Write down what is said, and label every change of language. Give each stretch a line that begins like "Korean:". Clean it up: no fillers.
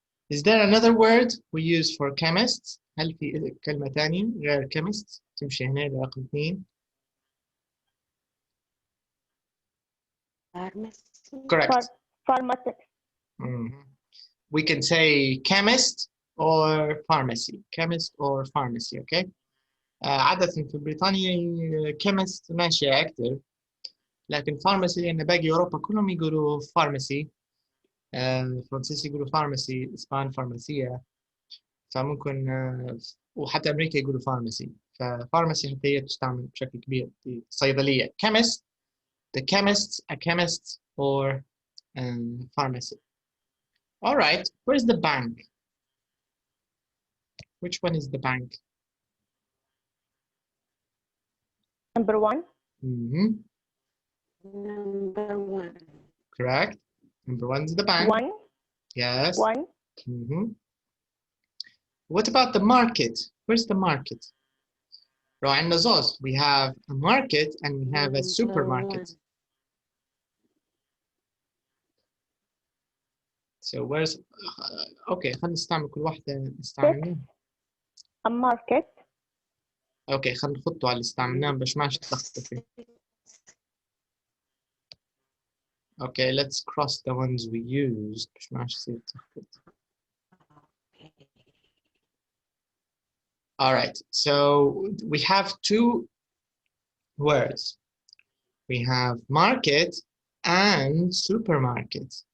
English: Is there another word we use for chemists?
Arabic: هل في كلمة ثانية غير chemist تمشي هنا رقم 2؟
English: Pharmacy. Correct. Pharmacist. We can say chemist or pharmacy. Chemist or pharmacy, okay?
Arabic: عادة في بريطانيا chemist ماشية أكثر، لكن pharmacy لأن باقي أوروبا كلهم يقولوا pharmacy. الفرنسيس يقولوا pharmacy، الإسبان فارماسية، فممكن وحتى أمريكا يقولوا pharmacy. فpharmacy حتى هي تستعمل بشكل كبير في الصيدلية.
English: chemist, the chemist, a chemist or pharmacy. All right, where's the bank? Which one is the bank? Number 1. Number 1. Correct. Number 1 is the bank. 1. Yes. 1. What about the market? Where's the market?
Arabic: عندنا زوز.
English: We have a market and we have a supermarket. So where's okay
Arabic: خلينا نستعمل كل واحدة نستعملها.
English: A market.
Arabic: Okay خلينا نحطه على اللي استعملناه باش ما تلخبطوا فيه.
English: Okay, let's cross the ones we used
Arabic: باش ما يصير تلخبط.
English: All right, so we have 2 words. We have market and supermarket.